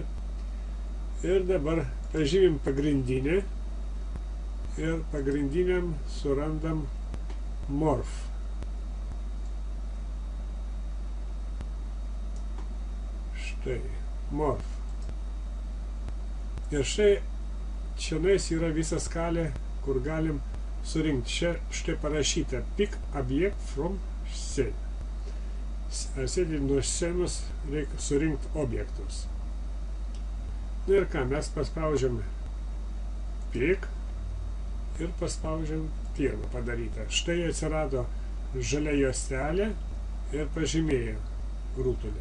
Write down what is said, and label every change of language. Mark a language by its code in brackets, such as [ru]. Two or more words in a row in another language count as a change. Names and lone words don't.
[lt] Ir dabar pažymim pagrindinę ir pagrindiniam surandam morph. Štai, morph. Ir šiandien yra visa skalė, kur galim surinkti. Čia štai parašyta [en] pick object from scene. [lt] Sėdint nuo scenos reikia surinkti objektus. Ir ką, mes paspaudžiam pick ir paspaudžiam pirmą padarytą. Štai atsirado žalia juostelė ir pažymėjo rutulį.